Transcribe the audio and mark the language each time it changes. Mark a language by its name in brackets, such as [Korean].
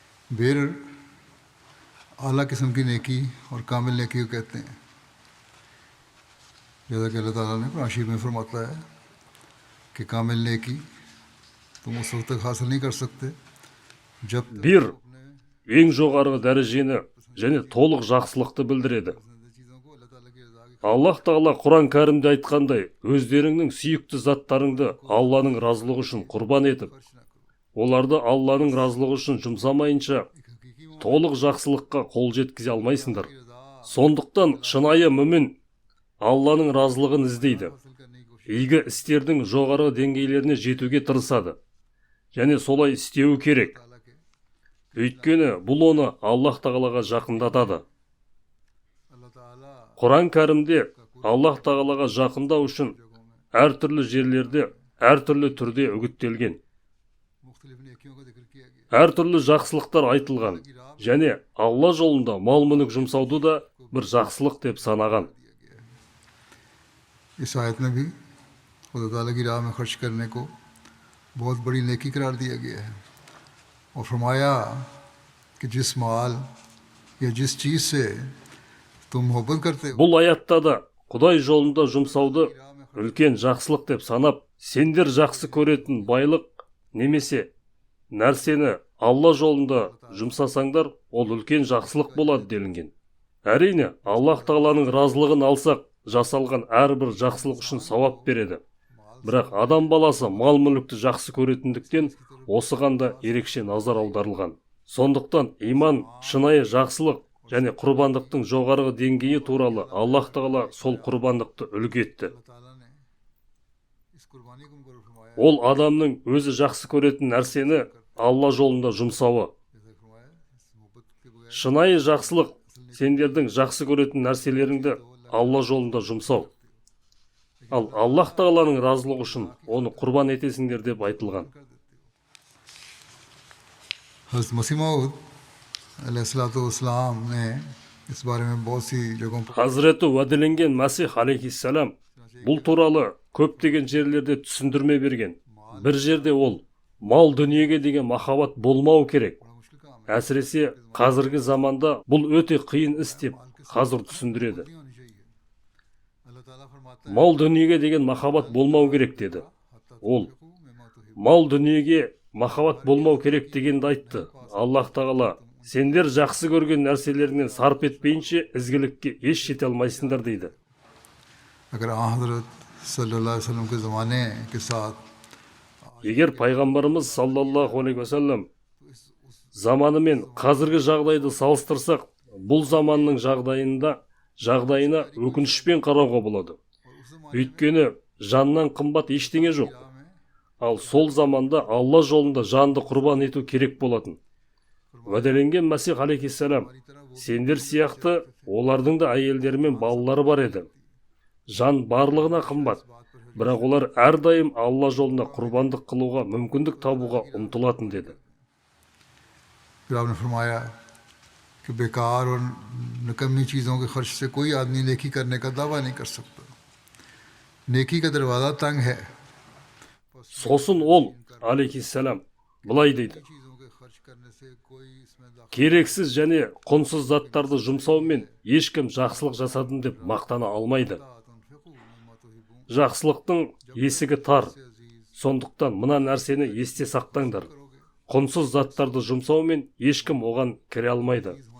[Hindi] बेर आला किस्म की नेकी और कामिल नेकी को कहते हैं, जैसा कि अल्लाह ताला ने कुरान शरीफ में फरमाता है कि कामिल नेकी तुम उस वक्त तक हासिल नहीं कर सकते जब तक [Kazakh] Bir, ең жоғарғы дәрежені және толық жақсылықты білдіреді. [Hindi] चीज़ों को अल्लाह ताला की रज़ा की [Kazakh] Аллах Тағала Құран кәрімде айтқандай, өздеріңнің сүйікті заттарыңды Алланың разылығы үшін құрбан етіп, оларды Алланың разылығы үшін жұмсамайынша толық жақсылыққа қол жеткізе алмайсыңдар. Сондықтан шынайы мүмін Алланың разылығын іздейді, игі істердің жоғары деңгейлеріне жетуге тырысады, және солай істеуі керек. Өйткені бұл оны Аллах Тағалаға жақындатады. [Hindi] अल्लाह ताला [Kazakh] Құран кәрімде Аллах Тағалаға жақындау үшін әртүрлі жерлерде, әртүрлі түрде үгіттелген, [Hindi] मुख्तलिफ नेकियों का जिक्र किया गया। [Kazakh] әртүрлі жақсылықтар айтылған, және Алла жолында мал-мүлік жұмсауды да бір жақсылық деп санаған. [Hindi] इस आयत में भी खुदा ताला की राह में खर्च करने को बहुत बड़ी नेकी करार दिया गया है और फरमाया कि जिस माल या जिस चीज़ से तुम मोहब्बत करते हो [Kazakh] Бұл аятта да Құдай жолында жұмсауды үлкен жақсылық деп санап, сендер жақсы көретін байлық немесе нәрсені Алла жолында жұмсасаңдар, ол үлкен жақсылық болады делінген. Әрине, Аллах Тағаланың разылығын алсақ, жасалған әрбір жақсылық үшін сауап береді. Бірақ адам баласы мал-мүлікті жақсы көретіндіктен осыған да ерекше назар аударылған. Сондықтан иман, шынайы жақсылық және құрбандықтың жоғарғы деңгейі туралы Аллах Тағала сол құрбандықты үлгі етті. [Hindi] अल्लाह ताला ने इस कुर्बानी को मुकर्रर फरमाया, [Kazakh] Ол адамның өзі жақсы көретін нәрсені Алла жолында жұмсауы. [Hindi] जैसे फरमाया इस मोहब्बत के बगैर [Kazakh] Шынайы жақсылық сендердің жақсы көретін нәрселеріңді Алла жолында жұмсау. Ал Аллах Тағаланың разылығы үшін оны құрбан етесіңдер деп айтылған. [Hindi] हज़रत मसीह मऊद अलैहिस्सलाम ने इस बारे में बहुत सी जगहों पर [Kazakh] Хазіреті уәделенген Мәсих алейхиссалам бұл туралы көптеген жерлерде түсіндірме берген. Бір жерде ол мал дүниеге деген махаббат болмау керек. [Hindi] मुश्किल काम है, [Kazakh] Әсіресе қазіргі заманда бұл өте қиын іс деп қазір түсіндіреді. [Hindi] नहीं होनी चाहिए। अल्लाह ताला फरमाता है [Kazakh] Мал дүниеге деген махаббат болмау керек деді. Ол [Arabic] मिम्मा तुहिब्बून, [Kazakh] мал дүниеге махаббат болмау керек дегенді айтты. Аллах Тағала, сендер жақсы көрген нәрселеріңнен сарп етпейінше ізгілікке еш жете алмайсыңдар дейді. [Hindi] अगर आ हज़रत सल्लल्लाहु अलैहि वसल्लम के ज़माने के साथ [Kazakh] Егер пайғамбарымыз саллаллаху алейхи уассалам заманы мен қазіргі жағдайды салыстырсақ, бұл заманның жағдайына өкінішпен қарауға болады. Өйткені жаннан қымбат ештеңе жоқ. Ал сол заманда Алла жолында жанды құрбан ету керек болатын. Уәделенген Мәсих алейхиссалам, сендер сияқты олардың да әйелдері мен балалары бар еді. Жан барлығына қымбат, бірақ олар әрдайым Алла жолында құрбандық қылуға мүмкіндік табуға ұмтылатын деді. [Hindi] फिर आपने फरमाया कि बेकार और निकम्मी चीज़ों के खर्च से कोई आदमी नेकी करने का दावा नहीं कर सकता। नेकी का दरवाज़ा तंग है। [Kazakh] Сосын ол, алейхиссалам, былай дейді: [Hindi] चीज़ों के खर्च करने से कोई इसमें दाखिल [Kazakh] керексіз және құнсыз заттарды жұмсаумен ешкім жақсылық жасадым деп мақтана алмайды. [Arabic] तुनफिकू मिम्मा तुहिब्बून, [Kazakh] Жақсылықтың есігі тар, Сондықтан мына нәрсені есте сақтаңдар. Құнсыз заттарды жұмсаумен ешкім оған кіре алмайды.